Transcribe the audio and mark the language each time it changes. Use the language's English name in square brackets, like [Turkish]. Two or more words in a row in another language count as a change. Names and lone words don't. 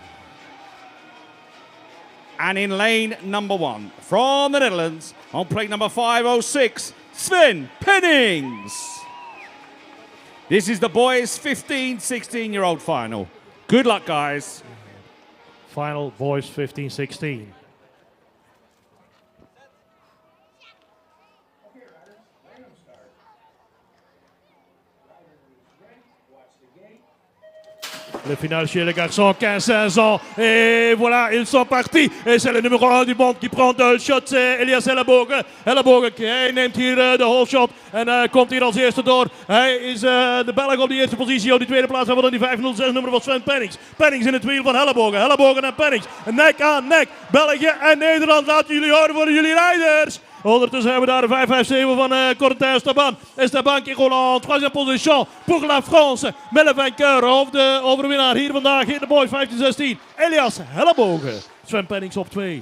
[English] And in lane number 1 from the Netherlands, on plate number 506, Sven Pennings. This is the boys 15, 16-year-old final. Good luck, guys. Final boys 15-16. [French] Le final chez les garçons, 15-16 ans. Et voilà, ils sont partis. Et c'est le numéro 1 du monde qui prend de shot. C'est Elias Ellebogen. [Dutch] Ellebogen, hij neemt hier de [English] whole shot. [Dutch] En komt hier als eerste door. Hij is de Belg op de eerste positie. Op die tweede plaats hebben we dan die 506 nummer van Sven Pennings. Pennings in het wiel van Ellebogen. Ellebogen en Pennings. Nek aan nek. België en Nederland. Laten jullie horen voor jullie rijders. Ondertussen hebben we daar de 557 van Corentin Esteban. [French] Esteban qui roule en troisième position pour la France. [Dutch] Met de vainqueur of de overwinnaar hier vandaag in de boys 15-16. Elias Hellebogen. Sven Pennings op 2.